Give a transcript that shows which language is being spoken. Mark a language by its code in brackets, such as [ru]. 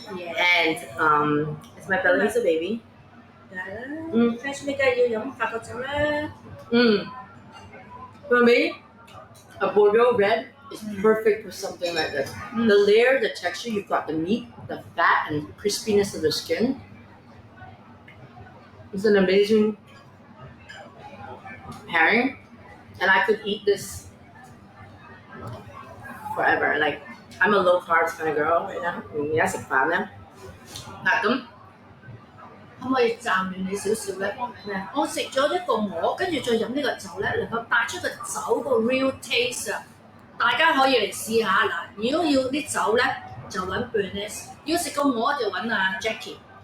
[en] Yeah. and it's my Bellevisa baby. [yue] 梗係啦，French 咩梗係要飲法國酒啦。 [en] For me, a Bordeaux red is perfect for something like this. The layer, the texture, you've got the meat, the fat, and crispiness of the skin. It's an amazing pairing, and I could eat this forever. Like, I'm a low carbs kind of girl right now. [yue] 而家食飯咧，嗱咁可唔可以暫亂你少少咧？咩？我食咗一個鵝，跟住再飲呢個酒咧，能夠帶出個酒個 [en] real taste [yue] 啊！大家可以嚟試下嗱。如果要啲酒咧，就揾 Bernice；要食個鵝就揾阿 Jackie。